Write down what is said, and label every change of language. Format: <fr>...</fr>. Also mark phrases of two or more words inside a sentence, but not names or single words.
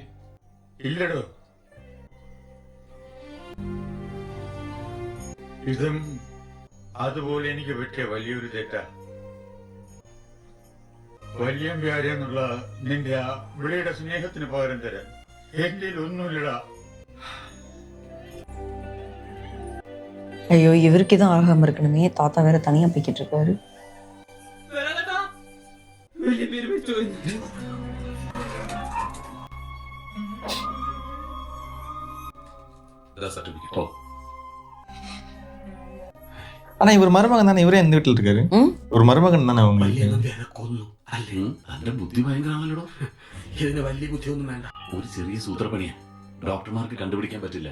<ml>ഇല്ലടോ, ഇതും അതുപോലെ എനിക്ക് പറ്റിയ വലിയൊരു തെറ്റാ. വലിയ എന്നുള്ള നിന്റെ ആ വിളിയുടെ സ്നേഹത്തിന് പകരം തരാൻ എന്റെ ഒന്നുമില്ലടാ.</ml> <ta>ஐயோ இவருக்கு தான் ஆகாம இருக்கணுமே, தாத்தா வேற தனியா போய்கிட்டு இருக்காரு.</ta> <ml>വലിയ പേര് വെച്ചു. സർട്ടിഫിക്കറ്റ്.</ml> <ta>ஆனா இவர் மருமகன் தானே, இவரே எந்த வீட்டுல இருக்காரு? ஒரு மருமகன் தானே உங்களுக்கு.</ta> <ml>കൊന്നു അല്ലേ? തന്റെ ബുദ്ധി ഭയങ്കരമാണല്ലോ. ഇതിന് വലിയ ബുദ്ധിയൊന്നും വേണ്ട. ഒരു ചെറിയ സൂത്രപ്പണിയാ, ഡോക്ടർമാർക്ക് കണ്ടുപിടിക്കാൻ പറ്റില്ല.</ml>